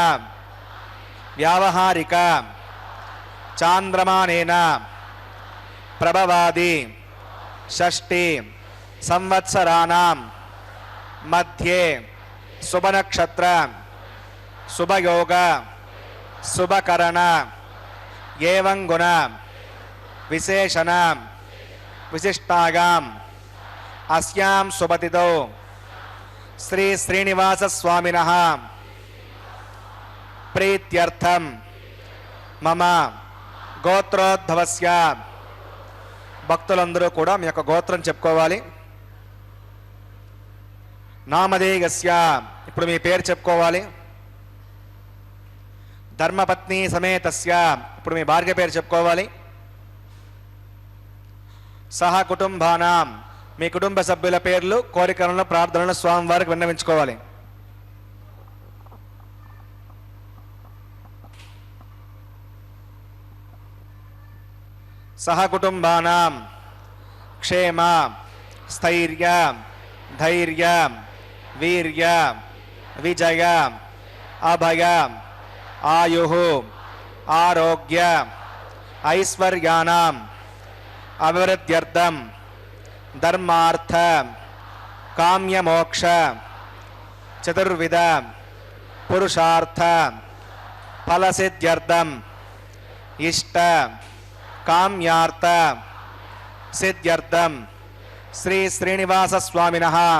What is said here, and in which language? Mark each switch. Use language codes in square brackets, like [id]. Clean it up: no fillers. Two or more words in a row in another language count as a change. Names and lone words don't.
[sa] व्यावहारिक चांद्रमानेन प्रभवादि षष्ठी संवत्सराणां मध्ये शुभनक्षत्र शुभयोग शुभकरण एवं गुण विशेषण विशिष्टायाम् अस्यां शुभतिथौ श्री श्रीनिवास स्वामिनः प्रीत्यर्थं मम గోత్రోద్భవస్య [te] భక్తులందరూ కూడా మీ యొక్క గోత్రం చెప్పుకోవాలి. నామధేయస్య ఇప్పుడు మీ పేరు చెప్పుకోవాలి. [sa] ధర్మపత్ని సమేతస్య [te] ఇప్పుడు మీ భార్య పేరు చెప్పుకోవాలి. [sa] సహ కుటుంబానాం [te] మీ కుటుంబ సభ్యుల పేర్లు కోరికలను ప్రార్థనలను స్వామివారికి విన్నవించుకోవాలి. [sa] सह कुटुंबानां क्षेम स्थैर्य धैर्य वीर्य विजय अभय आयुः आरोग्य ऐश्वर्याणां अभिवृद्ध्यर्थं धर्मार्थ काम्यमोक्ष चतुर्विध पुरुषार्थ फलसिद्ध्यर्थं इष्ट काम्यार्थ सिद्ध्यर्थं श्री श्रीनिवास स्वामिनः